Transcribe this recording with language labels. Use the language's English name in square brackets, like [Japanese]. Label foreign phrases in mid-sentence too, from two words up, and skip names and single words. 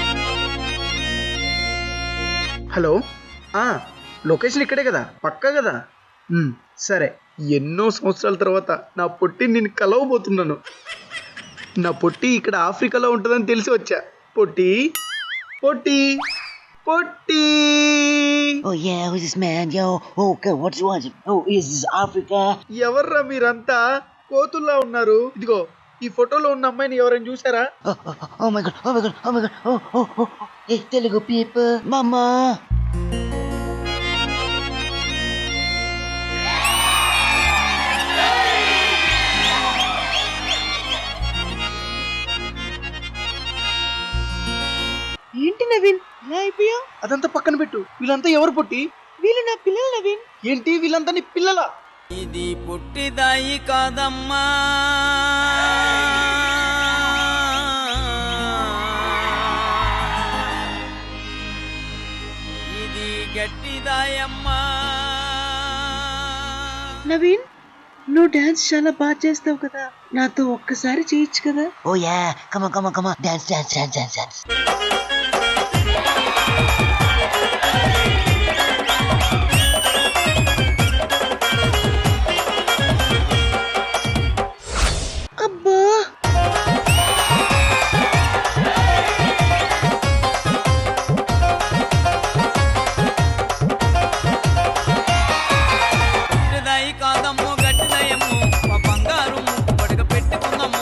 [Telugu] హలో, లొకేషన్ ఇక్కడే కదా, పక్కా కదా? సరే, ఎన్నో సంవత్సరాల తర్వాత నా పొట్టి నేను కలవబోతున్నాను. నా పొట్టి ఇక్కడ ఆఫ్రికాలో ఉంటుందని తెలిసి వచ్చా. పొట్టి పొట్టి పొట్టి. [English] Oh yeah, who's this man? Yo, okay, what's you want? Oh, is this Africa? [Telugu] ఎవర్రా మీరంతా? కోతుల్లా ఉన్నారు. ఇదిగో ఈ ఫోటోలో ఉన్న అమ్మాయిని ఎవరైనా చూసారా? [English] Oh my god, oh my god, oh my god, oh. Hey, Telugu people, mama. [Telugu] ఏంటి నవీన్ ఇలా అయిపోయా? అదంతా పక్కన పెట్టు. వీళ్ళంతా ఎవరు పొట్టి? వీళ్ళు నా పిల్లలు నవీన్. ఏంటి వీళ్ళంతా నీ పిల్లలా? ఇది పుట్టిదాయి కాదమ్మా, ఇది గట్టిదాయమ్మా. నవీన్, నువ్వు డాన్స్ చాలా బాగా చేస్తావు కదా, నాతో ఒక్కసారి చేయొచ్చు కదా? [English] Oh yeah, come on, dance. [Telugu] అబ్బా, పుట్టిదాయి కాదమ్మో గట్టిదయమ్మో, మా బంగారు ముక్కు పడగ పెట్టుకుందమ్మో.